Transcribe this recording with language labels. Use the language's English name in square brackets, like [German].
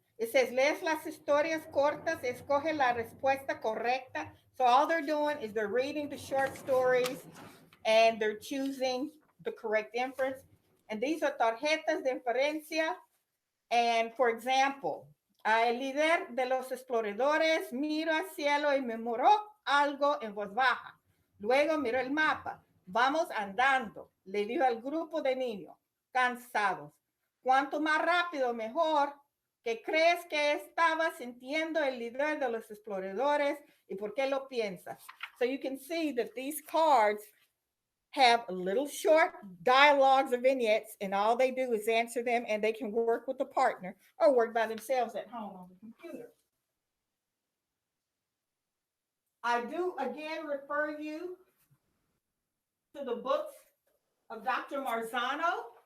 [English] It says, [Spanish] lees las historias cortas, escoge la respuesta correcta. [English] So all they're doing is they're reading the short stories and they're choosing the correct inference. And these are [Spanish] tarjetas de inferencia. [English] And for example, [Spanish] el líder de los exploradores miró al cielo y murmuró algo en voz baja. Luego miró el mapa. Vamos andando, le dijo al grupo de niños, cansados. Cuanto más rápido, mejor. ¿Qué crees que estaba sintiendo el líder de los exploradores y por qué lo piensas? [English] So you can see that these cards have little short dialogues or vignettes, and all they do is answer them, and they can work with a partner or work by themselves at home on the computer. I do again refer you to the books of Dr. Marzano.